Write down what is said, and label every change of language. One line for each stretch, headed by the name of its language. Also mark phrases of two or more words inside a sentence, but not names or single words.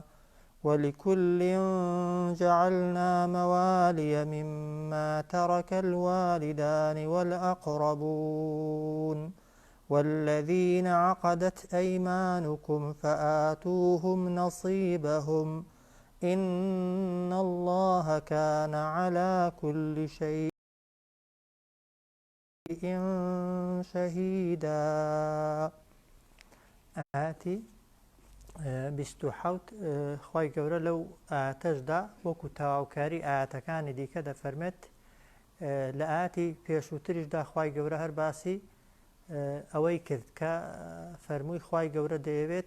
Arabic: ولكل جعلنا موالي مما ترك الوالدان والأقربون والذين عقدت أيمانكم فآتوهم نصيبهم إن الله كان على كل شيء شهيدا.
Central Kurdish: آتي بستو حوت خواهی گەورە لەو ئاتەشدا وەکو تەواوکاری ئاەتەکانی دیکە دەفەرمێت. لە ئاەتی پێشووتریشدا خواهی گەورە هەر باسی ئەوەی کرد کە فەرمووی خواهی گەورە دەیەوێت